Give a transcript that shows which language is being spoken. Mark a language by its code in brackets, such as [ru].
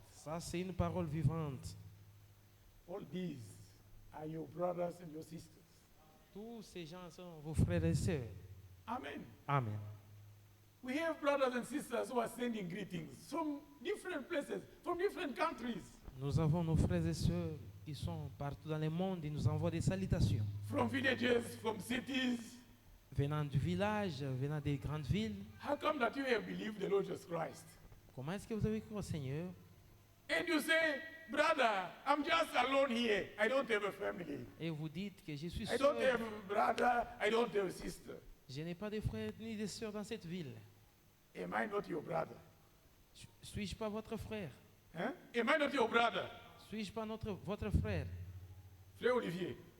[fr] Ça, c'est une parole vivante. [en] All these are your brothers and your sisters. [fr] Tous ces gens sont vos frères et sœurs. Amen. Amen. [en] We have brothers and sisters who are sending greetings from different places, from different countries, [fr] Nous avons nos frères et sœurs qui sont partout dans le monde et nous envoient des salutations. [en] from villages, from cities. [fr] Venant du village, venant des grandes villes. [en] How come that you have believed the Lord Jesus Christ? [fr] Comment est-ce que vous avez cru au Seigneur? [en] And you say, brother, I'm just alone here. I don't have a family. [fr] Et vous dites que je suis [en] I don't [fr] seul. [en] have a brother. I don't have a sister. [fr] Je n'ai pas de frères ni de sœurs dans cette ville. [en] Am I not your brother? [fr] Suis-je pas votre frère? [en] Huh? Am I not your brother? [fr] Suis-je pas votre frère? Frère Olivier.